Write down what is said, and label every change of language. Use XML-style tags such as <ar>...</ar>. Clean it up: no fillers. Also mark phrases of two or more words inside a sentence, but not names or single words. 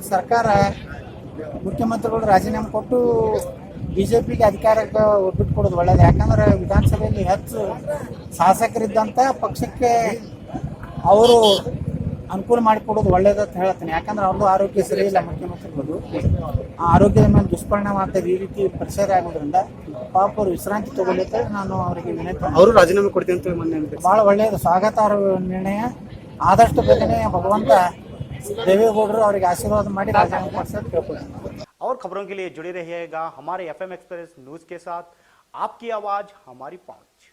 <kn>ಸರ್ಕಾರ ಮುಖ್ಯಮಂತ್ರಿಗಳು ರಾಜೀನಾಮೆ ಕೊಟ್ಟು ಬಿಜೆಪಿಗೆ ಅಧಿಕಾರಕ್ಕೆ ಬಿಟ್ಕೊಡೋದು ಒಳ್ಳೇದು ಯಾಕಂದ್ರೆ ವಿಧಾನಸಭೆಯಲ್ಲಿ ಹೆಚ್ಚು ಶಾಸಕರಿದ್ದಂಥ ಪಕ್ಷಕ್ಕೆ ಅವರು ಅನುಕೂಲ ಮಾಡಿಕೊಡೋದು ಒಳ್ಳೇದು ಅಂತ ಹೇಳ್ತೀನಿ ಯಾಕಂದ್ರೆ ಅವ್ರದ್ದು ಆರೋಗ್ಯ ಸರಿ ಇಲ್ಲ ಮುಖ್ಯಮಂತ್ರಿಗಳು ಆ ಆರೋಗ್ಯದ ಮೇಲೆ ದುಷ್ಪರಿಣಾಮ ಆಗ್ತದೆ ಈ ರೀತಿ ಪರಿಸರ ಆಗೋದ್ರಿಂದ ಪಾಪ ಅವರು ವಿಶ್ರಾಂತಿ ತಗೊಳ್ಳಿಕ್ಕೆ ನಾನು ಅವರಿಗೆ ವಿನಂತಿ ಅವರು ರಾಜೀನಾಮೆ ಕೊಡ್ತೀನಿ ಅಂತ ಮೊನ್ನೆ ಭಾಳ ಒಳ್ಳೆಯದು ಸ್ವಾಗತಾರ್ಹ ನಿರ್ಣಯ ಆದಷ್ಟು ಬೇಗನೆ ಭಗವಂತ ದೇವೇಗೌಡರು ಅವರಿಗೆ ಆಶೀರ್ವಾದ ಮಾಡಿ ರಾಜೀನಾಮೆ ಕೊಡಿಸೋದು ಕೇಳ್ಕೊಳ್ತೀನಿ।</kn> <hi>और खबरों के लिए जुड़े रहिएगा हमारे एफएम एक्सप्रेस न्यूज़ के साथ। आपकी आवाज़ हमारी पहुंच।</hi>